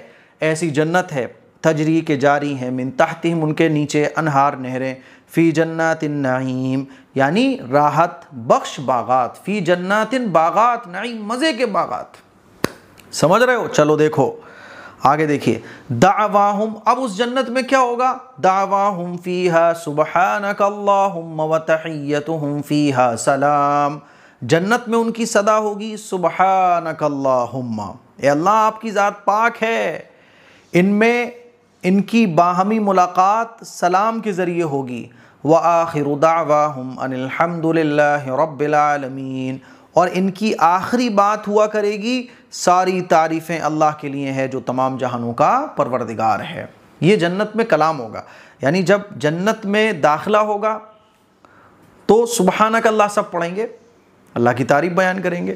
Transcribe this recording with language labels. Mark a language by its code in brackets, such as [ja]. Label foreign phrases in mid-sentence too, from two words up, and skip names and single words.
[hi] ऐसी जन्नत है, तजरी के जारी हैं, [ar] من تحتهم [hi] उनके नीचे, अनहार नहरें, [ar] في جناتِ نعيم [hi] यानी राहत बख्श बागात, [ar] في جنات [hi] बागात, नईम मज़े के बागात। समझ रहे हो? चलो देखो आगे देखिए, दावाहुम, अब उस जन्नत में क्या होगा? [ar] دعواهم فيها سبحانك اللهم وتحيتهم فيها سلام. [hi] जन्नत में उनकी सदा होगी [ar] سبحانك اللهم, [hi] ए अल्लाह आपकी ज़ात पाक है। इनमें इनकी बाहमी मुलाकात सलाम के ज़रिए होगी। [ar] وآخر دعواهم أن الحمد لله رب العالمين, [hi] और इनकी आखिरी बात हुआ करेगी, सारी तारीफ़ें अल्लाह के लिए है जो तमाम जहानों का परवरदिगार है। ये जन्नत में कलाम होगा, यानी जब जन्नत में दाखिला होगा तो [ar] سبحانك الله [hi] सब पढ़ेंगे, अल्लाह की तारीफ़ बयान करेंगे।